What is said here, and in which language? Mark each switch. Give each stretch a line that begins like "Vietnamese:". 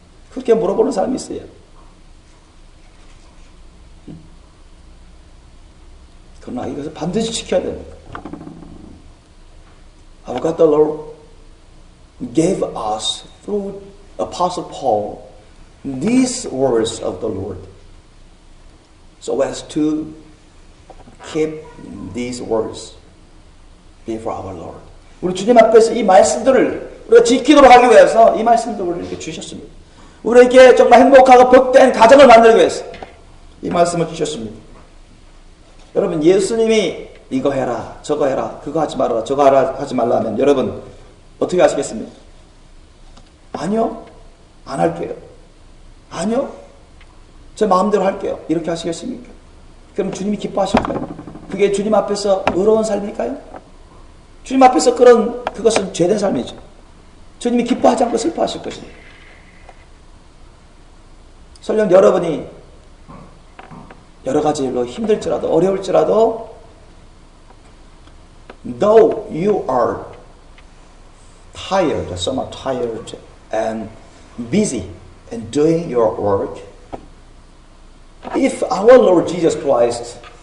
Korean: 그렇게 물어보는 사람이 있어요. 그러나 이것을 반드시 지켜야 됩니다.
English: How God the Lord gave us through Apostle Paul these words of the Lord so as to keep these words before our Lord.
Korean: 우리 주님 앞에서 이 말씀들을 우리가 지키도록 하기 위해서 이 말씀들을 이렇게 주셨습니다. 우리에게 정말 행복하고 복된 가정을 만들기 위해서 이 말씀을 주셨습니다. 여러분, 예수님이 이거 해라, 저거 해라, 그거 하지 말아라, 저거 하지 말라 하면 여러분 어떻게 하시겠습니까? 아니요, 안 할게요. 아니요, 제 마음대로 할게요. 이렇게 하시겠습니까? 그럼 주님이 기뻐하실까요? 그게 주님 앞에서 의로운 삶일까요? 주님 앞에서 그것은 죄된 삶이죠. 주님이 기뻐하지 않고 슬퍼하실 것입니다. 설령 여러분이 여러 가지 일로 힘들지라도 어려울지라도
English: though you are tired, somewhat tired and busy in doing your work, if our Lord Jesus Christ